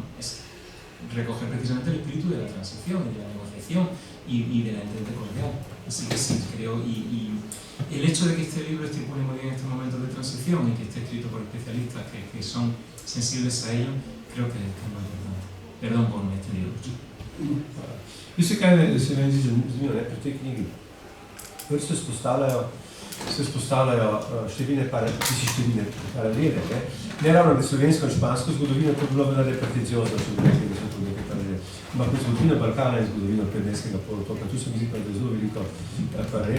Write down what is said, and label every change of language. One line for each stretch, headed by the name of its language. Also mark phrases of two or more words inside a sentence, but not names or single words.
Spanish: Es recoger precisamente el espíritu de la transición, de la negociación y de la entente cordial. Así que sí, creo, y el hecho de que este libro estipule muy bien estos momentos de transición y que esté escrito por especialistas que son sensibles a ello, creo que es muy importante. Perdón por me extendido mucho.
Slovenian: Veste, kaj se meni zdi zanimivo pri tej knjigi? Prvič se vzpostavljajo številne paralele. Ne ravno med slovensko in špansko zgodovino, to je bilo vendarle pretenciozno, če bi rekli, da so tu nekaj paralele. Ampak med zgodovino Balkana in zgodovino Predmestnega polotoka, tu se mi zdi pa, da je zelo veliko paralel.